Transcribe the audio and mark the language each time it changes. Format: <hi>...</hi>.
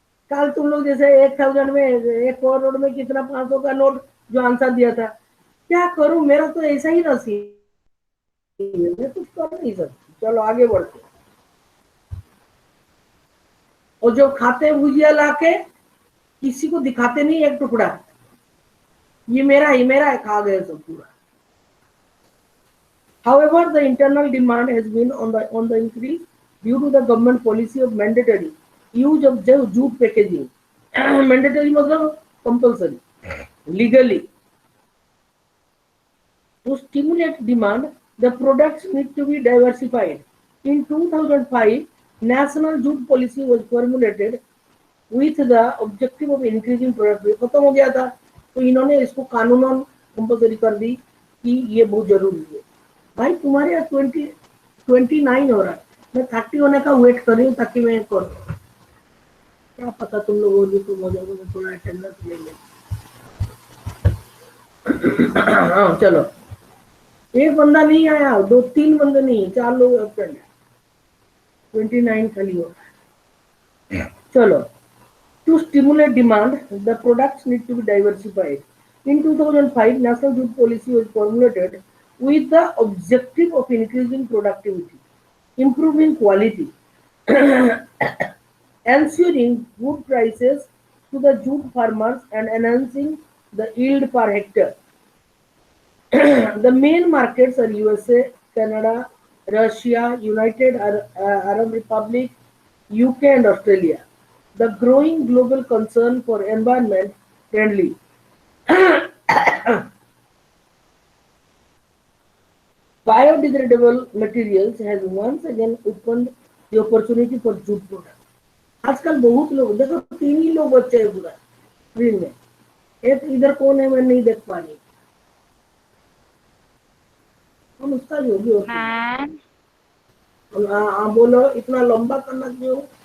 <hi>कल तुम लोग जैसे 1000 में 1 करोड़ में कितना 500 का नोट जो आंसर दिया था, क्या करूं, मेरा तो ऐसा ही नसीब है, मैं कुछ कर नहीं सकती। चलो आगे बढ़ते। और जो खाते भुजिया लाके किसी को दिखाते नहीं एक टुकड़ा, ये मेरा है, खा गए सब पूरा।</hi> <en>However, the internal demand has been on the increase due to the government policy of mandatory use of jute packaging. Mandatory मतलब compulsory, legally. To stimulate demand, the products need to be diversified. In 2005, national jute policy was formulated with the objective of increasing product।</en> <hi>खत्म हो गया था, तो इन्होंने इसको कानूनन compulsory कर दी कि ये बहुत जरूरी है। भाई तुम्हारे यहाँ 29 हो रहा है, मैं 30 होने का वेट कर रही हूँ ताकि मैं करूँ। क्या पता तुम लोगों ने तुम हो जाओगे, थोड़ा अटेंडेंस ले ले। हाँ चलो, एक बंदा नहीं आया, 2-3 बंदे नहीं, 4 लोग एब्सेंट है, 29 खाली हो रहा है।</hi> <en>चलो, to stimulate demand, the products need to be diversified. In 2005, National Jute Policy was formulated with the objective of increasing productivity, improving quality, ensuring good prices to the jute farmers, and enhancing the yield per hectare. The main markets are USA, Canada, Russia, United Arab Republic, UK, and Australia. The growing global concern for environment friendly biodegradable materials has once again opened the opportunity for jute products.</en> <hi>आजकल बहुत लोग देखो, 3 ही लोग बच्चे हैं पूरा screen में, एक इधर कौन है मैं नहीं देख पा रही। हम उसका जो भी होता है, मैम बोलो इतना लंबा करना क्यों?</hi>